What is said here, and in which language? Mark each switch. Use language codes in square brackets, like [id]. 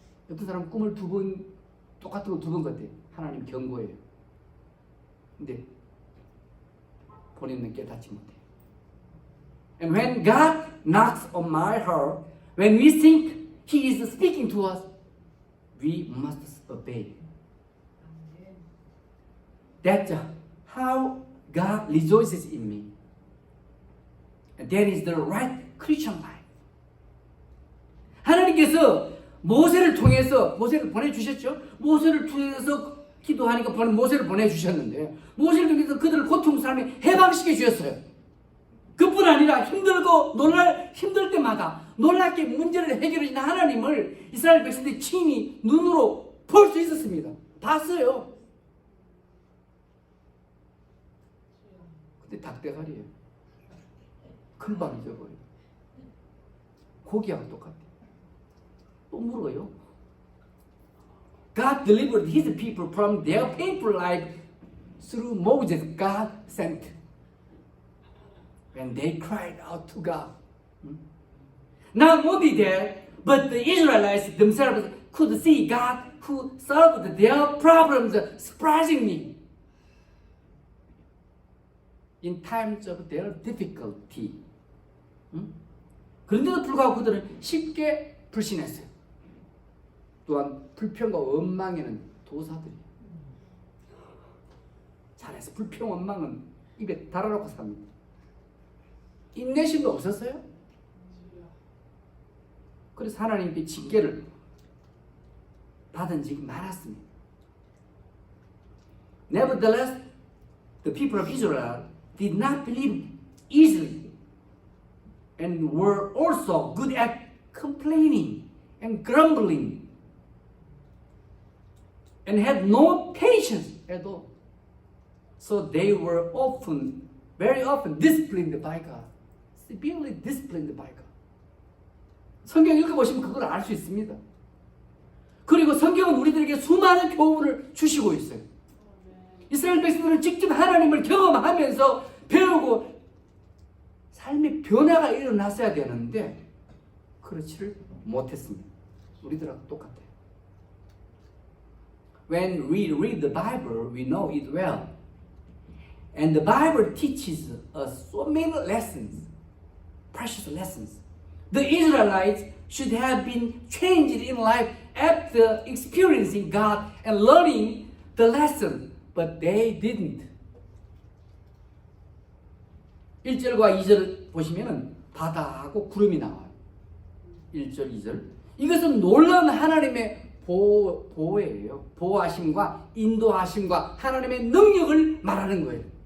[ko] 어떤 사람은 꿈을 똑같은 거 두 번 꿨대요. 하나님 경고예요. 근데 본인은 깨닫지 못해요. [en] And when God knocks on my heart, when we think He is speaking to us, we must obey. That's how God rejoices in me. And that is the right Christian life. [ko] 하나님께서 모세를 보내주셨죠? 모세를 통해서 기도하니까 모세를 보내주셨는데, 모세를 통해서 그들을 고통 사람이 해방시켜 주셨어요. 그뿐 아니라 힘들 때마다 놀랍게 문제를 해결해 주신 하나님을 이스라엘 백성들이 친히 눈으로 볼 수 있었습니다. 봤어요. 근데 닭대가리예요. 금방 잊어버려요. 고기하고 똑같아요. 또 물어요. [en] God delivered His people from their painful life through Moses God sent. When they cried out to God. Not only that, but the Israelites themselves could see God who solved their problems surprisingly. In times of their difficulty. [ko] 그런데도 불구하고 그들은 쉽게 불신했어요. 또한 불평과 원망에는 도사들이에요. 잘해서 불평 원망은 입에 달아놓고 삽니다. 인내심도 없었어요. 그래서 하나님께 징계를 받은 적이 많았습니다. [en] Nevertheless, the people of Israel did not believe easily and were also good at complaining and grumbling and had no patience at all. So they were often, very often disciplined by God. Severely disciplined by God. [ko] 성경 읽어보시면 그걸 알 수 있습니다. 그리고 성경은 우리들에게 수많은 교훈을 주시고 있어요. 이스라엘 백성들은 직접 하나님을 경험하면서 배우고 삶의 변화가 일어났어야 되는데 그렇지를 못했습니다. 우리들하고 똑같아요. [en] When we read the Bible, we know it well. And the Bible teaches us so many lessons, precious lessons. The Israelites should have been changed in life after experiencing God and learning the lesson, but they didn't. [ko] 1절과 2절 보시면은 바다하고 구름이 나와요. 1절, 2절. 이것은 놀라운 하나님의 보호예요. 보호하심과 인도하심과 하나님의 능력을 말하는 거예요.